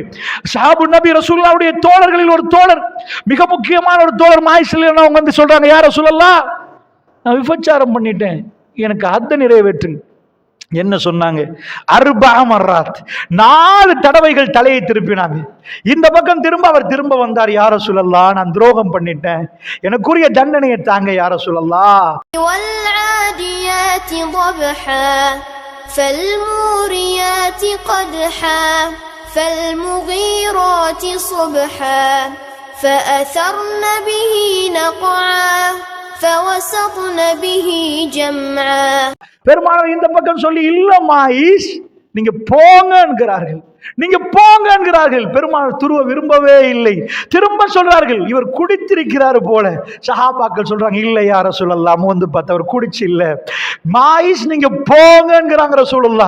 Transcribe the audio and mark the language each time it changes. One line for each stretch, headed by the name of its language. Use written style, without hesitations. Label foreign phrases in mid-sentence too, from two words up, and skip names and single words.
Tamil: ஸஹாபு நபி ரசூலுல்லாஹ்வுடைய தோழர்களில் ஒரு தோழர், மிக முக்கியமான ஒரு தோழர் மாயிஸ்ல அவங்க வந்து சொல்றாங்க,
Arabic: يا رسول الله,
Tamil: நான் விபச்சாரம் பண்ணிட்டேன், எனக்கு ஹத்த நிறைவேற்றுங்க. என்ன சொன்னாங்க? 4 மர்ராத், 4 தடவைகள் தலையை திருப்பினாங்க. இந்த பக்கம் திரும்ப அவர் திரும்ப வந்தார்,
Arabic: يا رسول الله,
Tamil: நான் துரோகம் பண்ணிட்டேன், எனக்குரிய தண்டனையை தாங்க
Arabic: يا رسول الله. வல்ஆதியாதி ضبحا فالموريات قدحا فالمغيرات صبحا فأثرن به نقعا فوسطن به جمعا.
Tamil: பெருமானார் இந்த பக்கம் சொல்லி, இல்ல மாயிஸ், நீங்க போங்க என்கிறார்கள், நீங்க போங்க என்கிறார்கள். பெருமானார் துருவ விரும்பவே இல்லை. திரும்ப சொல்றார்கள், இவர் குடித்திருக்கிறாரு போல. சஹாபாக்கள் சொல்றாங்க, இல்ல
Arabic: يا رسول الله,
Tamil: வந்து பார்த்து அவர் குடிச்சு இல்ல. மாயிஸ் நீங்க போங்க என்கிறாங்க ரசூலுல்லாஹ்.